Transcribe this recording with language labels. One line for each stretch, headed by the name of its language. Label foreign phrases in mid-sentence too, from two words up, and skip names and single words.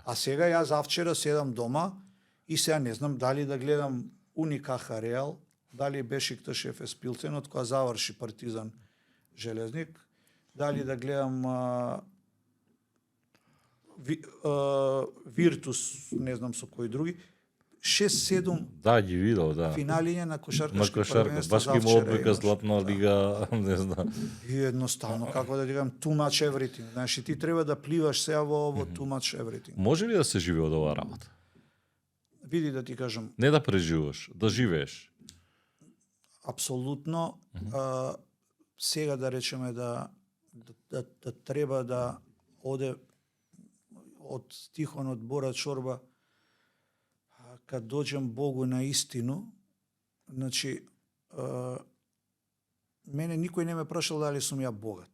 Macedonian: А сега јас завчера седам дома и сега не знам дали да гледам Уникаха Реал, дали Бешикташ ефес Пилценот, која заврши Партизан Железник, дали да гледам Виртус, не знам со кои други, 6-7 Да, ги видел, да. финалиња на На кошаркашки кошарка, првенства баш ги завчера одбека имаш. Златна лига, не знам. И едноставно, како да дигам,
English: too much everything.
Macedonian: Знаеш, и ти треба да пливаш сега во
English: too much everything.
Macedonian: Може ли да се живее од оваа работа? Види да ти кажам, Не да преживуваш, да живееш. апсолутно, сега да речеме да треба да оде од стихонот Бора Чорба,
Serbian: кад доđem Богу на истину,
Macedonian: значи, мене никој не ме прашал дали сум ја богат.